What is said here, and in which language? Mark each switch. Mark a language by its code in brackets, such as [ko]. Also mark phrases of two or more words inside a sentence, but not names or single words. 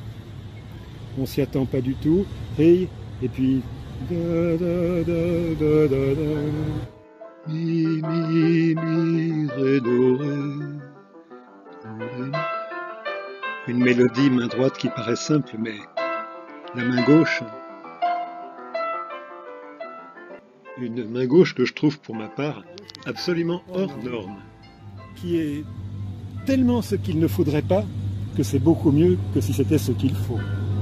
[fr] on s'y attend pas du tout, et puis da, da, da, da, da, da. Mi, mi, mi, ré, do, ré. Une mélodie main droite qui paraît simple, mais la main gauche, une main gauche que je trouve pour ma part absolument hors norme. Qui est tellement ce qu'il ne faudrait pas que c'est beaucoup mieux que si c'était ce qu'il faut.